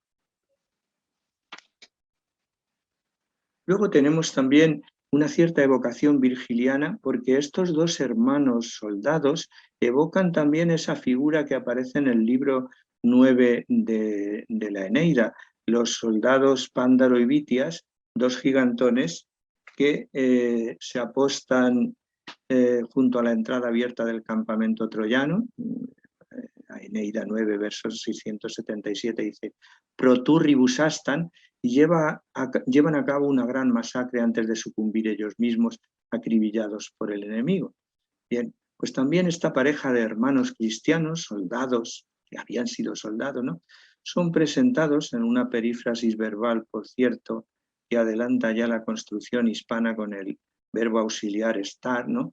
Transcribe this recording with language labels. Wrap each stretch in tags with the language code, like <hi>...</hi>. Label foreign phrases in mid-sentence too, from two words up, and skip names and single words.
<es>Luego tenemos también una cierta evocación virgiliana, porque estos 2 hermanos soldados evocan también esa figura que aparece en el libro 9 de la Eneida, los soldados Pándaro y Bitias, 2 gigantones que se apostan junto a la entrada abierta del campamento troyano. Eneida 9, versos 677, dice:</es> <la>pro turribus astan,</la> <es>y llevan a cabo una gran masacre antes de sucumbir ellos mismos, acribillados por el enemigo. Bien, pues también esta pareja de hermanos cristianos, soldados, que habían sido soldados, ¿no?, son presentados en una perífrasis verbal, por cierto, que adelanta ya la construcción hispana con el verbo auxiliar estar, ¿no?</es>